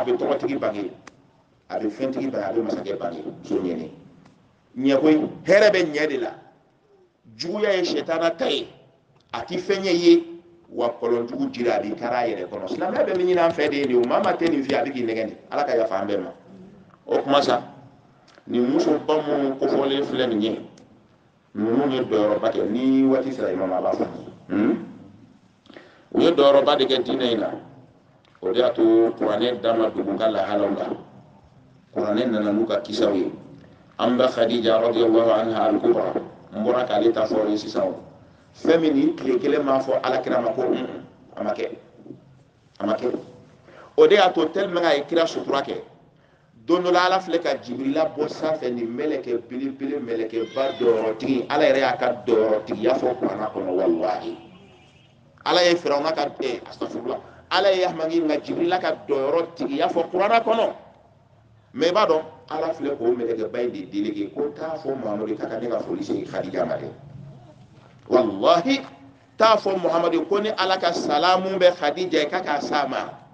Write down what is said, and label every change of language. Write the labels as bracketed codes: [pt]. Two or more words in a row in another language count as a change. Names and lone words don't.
[bm] bɛ tɔgɔtigi bange a bɛ fɛntigi bange a bɛ masakɛ bange muso ɲɛnen ɲɛ koyi hɛrɛ bɛ ɲɛ de la juguya ye sɛtana ta ye a ti fɛn ye wa kɔlɔnjugu jira a b'i kari a yɛrɛ kɔnɔ silamɛya bɛ min ɲini an fɛ de ye o maa ma tɛ nin fɛ a bɛ k'i nɛgɛ nin ala ka yafa an bɛɛ ma o kuma sa nin muso ba minnu kofɔlen filɛ nin ye ninnu ye dɔyɔrɔba kɛ ni waati sera imam a b'a fɔ u ye dɔyɔrɔba de kɛ diinɛ in na o de y'a to kuranɛ dama dogo ka lahalaw la kuranɛ nana n'u ka kisaw ye an bɛ khadija [ar] رضي الله عنها الكبرى [bm] n bɔra k'ale ta fɔ ye sisan fɛn min ni tile kelen m'a fɔ alakira ma ko a ma kɛ o de y'a to tellement a ye kira sutura kɛ don dɔ la ala filɛ ka jibirila bɔ sanfɛ ni mɛlɛkɛ belebele mɛlɛkɛba dɔyɔrɔtigi ala yɛrɛ y'a ka dɔyɔrɔtigiya fɔ kuranɛ kɔnɔ wallahi ala ye firawuna ka astafurlah ala ye yahmagi nka jibirila ka dɔyɔrɔtigiya fɔ kuranɛ kɔnɔ mais i b'a dɔn ala filɛ k'o mɛlɛkɛba in de délégué ko taa fɔ mamadu k'a ka ne ka foli se khadija ma dɛ wallahi t'a fɔ muhamadu ko ni ala ka salamu bɛ khadija k'a k'a s'a ma